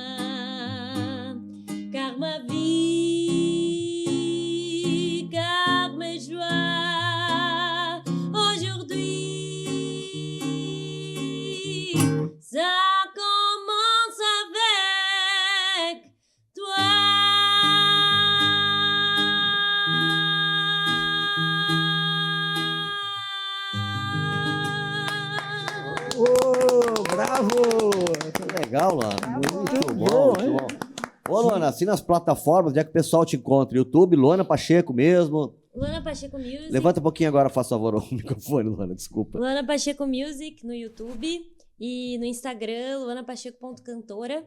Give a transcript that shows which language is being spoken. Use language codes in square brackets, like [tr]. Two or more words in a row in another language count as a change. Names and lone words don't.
[fr] car ma vie, car mes joies, aujourd'hui, ça commence avec toi. [pt] Oh, bravo! Que legal, Luana. Muito Muito bom, bom, muito bom. Ô, Luana, assim nas plataformas, onde é que o pessoal te encontra? YouTube, Luana Pacheco mesmo. Luana Pacheco Music. Levanta um pouquinho agora, faz favor, o microfone, Luana, desculpa. Luana Pacheco Music no YouTube e no Instagram, luanapacheco.cantora.